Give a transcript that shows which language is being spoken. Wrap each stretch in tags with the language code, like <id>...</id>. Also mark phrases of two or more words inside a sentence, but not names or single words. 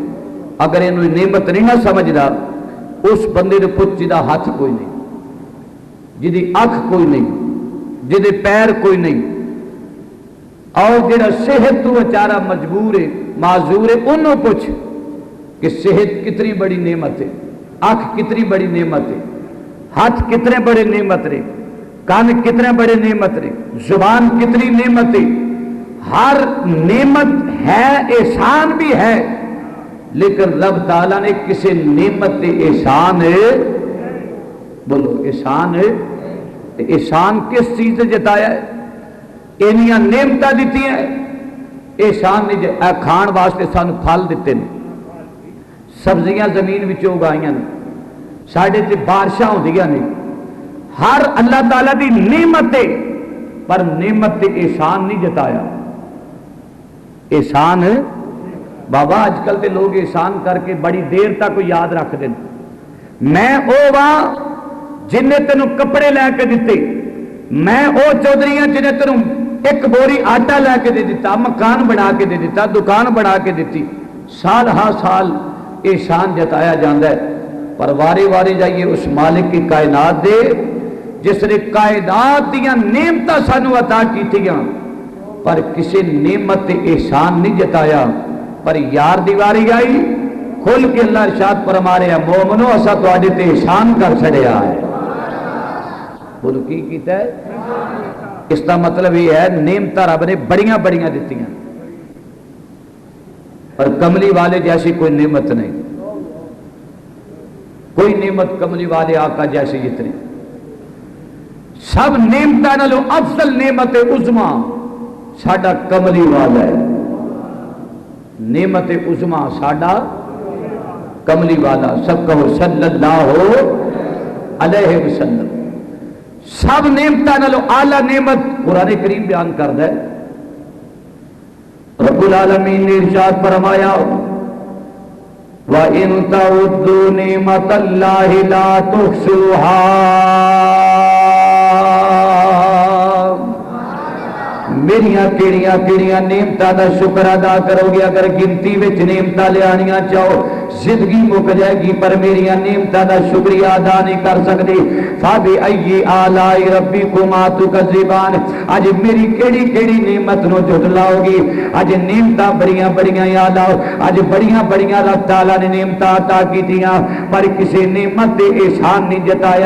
<pa>اگر یہ نعمت نہیں نہ سمجھدا اس بندے دے پچھ جدا ہاتھ کوئی نہیں، جدی اکھ کوئی نہیں، جدے پیر کوئی نہیں، اور جڑا صحت تو بیچارہ مجبور ہے معذور ہے انہوں پوچھ کہ صحت کتنی بڑی نعمت ہے، اکھ کتنی بڑی نعمت ہے، ہاتھ کتنے بڑے نعمت رے، کان کتنے بڑے نعمت رے، زبان کتنی نعمت ہے۔</pa> <ur>ہر نعمت ہے، احسان بھی ہے، لیکن رب تعالیٰ نے کسی نعمت تے احسان ہے، بولو احسان ہے، احسان کس چیز سے جتایا ہے؟</ur> <pa>اینیاں نعمتاں دیتی ہیں، احسان نے کھان واسطے سانو پھل دیتے ہیں، سبزیاں زمین وچوں اگائیاں نے، ساڈے تے بارشاں ہوندیاں نے، ہر اللہ تعالیٰ دی نعمت ہے، پر نعمت تے احسان نہیں جتایا۔ احسان بابا اج کل تے لوگ احسان کر کے بڑی دیر تک یاد رکھ دیں، میں او واں جن نے تینوں کپڑے لے کے دیتے، میں او چودھری ہاں جنہیں تینوں ایک بوری آٹا لے کے دے دیتا، مکان بنا کے دے دیتا، دکان بنا کے دیتی، سال ہا سال احسان جتایا جاندہ ہے، پر واری واری جائیے اس مالک کی کائنات دے جس نے کائنات دیاں نعمتاں سانو عطا کیتیاں، پر کسی نعمت احسان نہیں جتایا۔ پر یار دیواری آئی کھل کے اللہ ارشاد فرما رہے ہیں مومنو اسا تواڈے تے احسان کر چھڑیا ہے۔ بولو کی کیتا ہے؟</pa> <ur>اس کا مطلب یہ ہے</ur> <pa>نعمتاں رب نے بڑیاں بڑیاں دیتیاں، پر کملی والے جیسی کوئی نعمت نہیں، کوئی نعمت کملی والے آقا جیسی جتنی، سب نعمتاں نالوں افضل نعمت عظما ساڈا کملی والا ہے۔ نعمت عظما ساڈا کملی والا، سب کہو</pa> <ar>صلی اللہ علیہ وسلم۔</ar> <pa>سب نعمتاں نالوں اعلی نعمت قرآن کریم بیان کردا ہے، رب العالمین نے ارشاد فرمایا</pa> <ar>وَإِن تَعُدُّوا نِعْمَتَ اللَّهِ لَا تُحْصُوهَا،</ar> <pa>میریاں کیڑیاں کیڑیاں نعمتاں دا شکر ادا کرو گے، اگر گنتی وچ نعمتاں لیانیاں چاہو زندگی مک جائے گی، پر میریاں نعمتاں دا شکریہ ادا نہیں کر سکتے۔</pa> <ar>فَبِأَيِّ آلَاءِ رَبِّكُمَا تُكَذِّبَانِ،</ar> <pa>اج میری کیڑی کیڑی نعمت نو جھٹلاؤ گی؟ اج نعمتاں بڑیاں بڑیاں یا لاؤ، اج بڑیاں بڑیاں رب تعالیٰ نے نعمتاں عطا کیتیاں، پر کسی نعمت دے احسان نہیں جتایا۔</pa>